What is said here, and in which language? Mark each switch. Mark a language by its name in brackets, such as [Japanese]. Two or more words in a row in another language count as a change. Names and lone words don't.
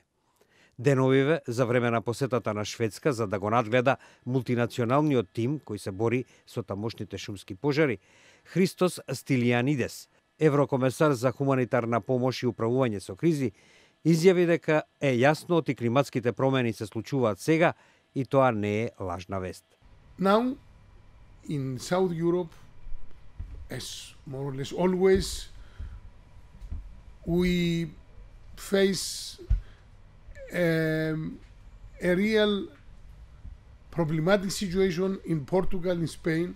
[Macedonian] Деновиве за време на посетата на Шведска за да го надгледа мултинационалниот тим кој се бори со тамошните шумски пожари, Христос Стилијанидес, еврокомесар за хуманитарна помош и управување со кризи, изјави дека е јасно и климатските промени се случуваат сега и тоа не е лажна вест. [English] Now, in South Europe, as more or less always, we face a real problematic situation in Portugal and Spain.